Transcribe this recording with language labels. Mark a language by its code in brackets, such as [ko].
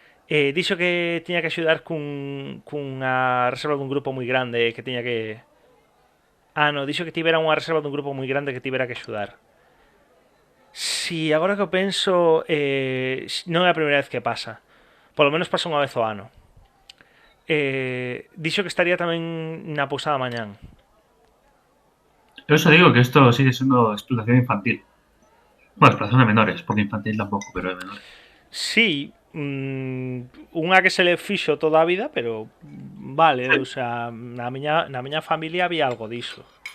[gl] Dixo que tiña que axudar cunha reserva dun grupo moi grande que tiña que... Ah, no, dixo que tivera unha reserva dun grupo moi grande que tivera que axudar. Si, agora que o penso, non é a primeira vez que pasa. Polo menos pasa unha vez ao ano. Dixo que estaría tamén na pousada mañán. [es] Por eso digo que esto sigue siendo explotación infantil. Bueno, explotación de menores, porque infantil tampoco, pero de menores. [gl] Sí, unha que se le fixo toda a vida, pero vale, o sea, na miña familia había algo diso.